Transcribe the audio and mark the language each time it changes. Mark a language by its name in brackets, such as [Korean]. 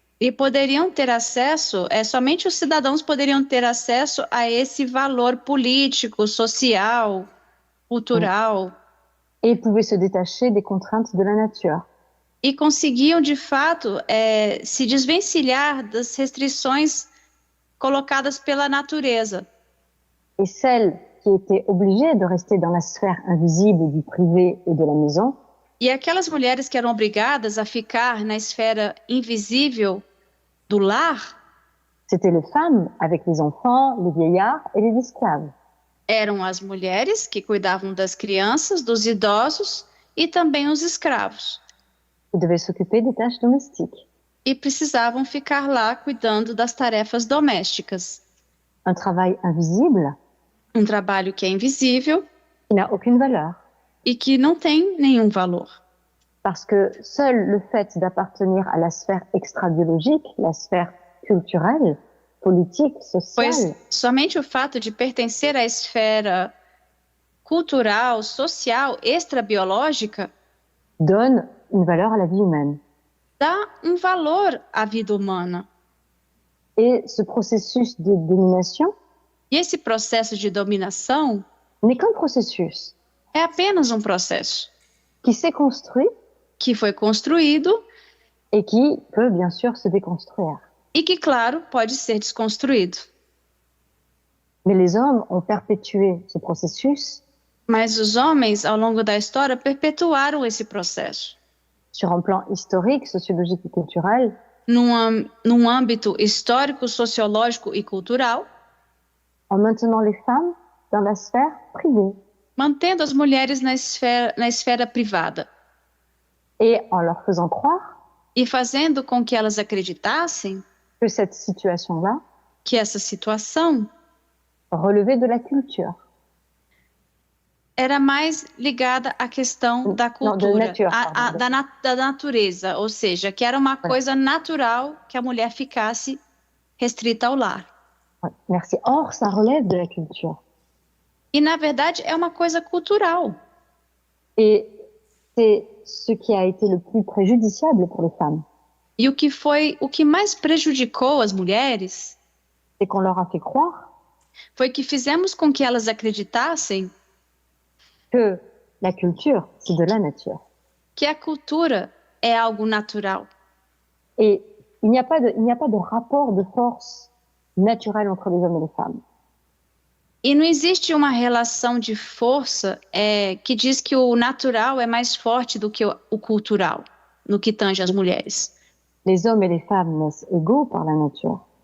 [Portuguese] E poderiam ter acesso, somente os cidadãos poderiam ter acesso a esse valor político, social, cultural. [French] Et pouvaient se détacher des contraintes de la nature. [Portuguese] E conseguiam, de fato, se desvencilhar das restrições colocadas pela natureza. [French] Et celles qui étaient obligées de rester dans la sphère invisible du privé et de la maison, [Portuguese] E aquelas mulheres que eram obrigadas a ficar na esfera invisível do lar, [French] c'était les femmes avec les enfants, les vieillards et les esclaves. [Portuguese] eram as mulheres que cuidavam das crianças, dos idosos e também os escravos. [French] Ils devaient s'occuper des tâches domestiques. [Portuguese] E precisavam ficar lá cuidando das tarefas domésticas. [French] Un travail invisible [Portuguese] Um trabalho que é invisível [French] qui n'a aucune valeur. [Portuguese] e que não tem nenhum valor. [French] Parce que seul le fait d'appartenir à la sphère extra-biologique, la sphère culturelle, politique, sociale, [Portuguese] Pois somente o fato de pertencer à esfera cultural, social, extrabiológica, [French] donne une valeur à la vie humaine. [Portuguese] dá um valor à vida humana. [French] Et ce processus de domination [Portuguese] E esse processo de dominação [French] n'est qu'un processus [Portuguese] é apenas um processo [French] qui s'est construit [Portuguese] que foi construído [French] et qui peut bien sûr se déconstruire. [Portuguese] e que, claro, pode ser desconstruído. [French] Mais les hommes ont perpétué ce processus [Portuguese] Mas os homens, ao longo da história, perpetuaram esse processo [French] sur un plan historique, sociologique et culturel, [Portuguese] num âmbito histórico, sociológico e cultural, [French] en maintenant les femmes dans la sphère privée [Portuguese] mantendo as mulheres na esfera privada [French] et en leur faisant croire [Portuguese] e fazendo com que elas acreditassem [French] que cette situation-là [Portuguese] que essa situação [French] relevait de la culture. [Portuguese] era mais ligada à questão da cultura, da natureza, ou seja, que era uma coisa natural que a mulher ficasse restrita ao lar. [French] Merci. Or, ça relève de la culture. [Portuguese] E, na verdade, é uma coisa cultural. [French] Et c'est ce qui a été le plus préjudiciable pour les femmes. [Portuguese] E o que mais prejudicou as mulheres [French] C'est qu'on leur a fait croire [Portuguese] foi que fizemos com que elas acreditassem [French] que la culture, c'est de la nature. [Portuguese] que a cultura é algo natural. [French] Et il n'y a pas de rapport de force naturel entre les hommes et les femmes. [Portuguese] E não existe uma relação de força que diz que o natural é mais forte do que o cultural, no que tange as mulheres. [French] Les hommes et les femmes naissent égaux par la nature.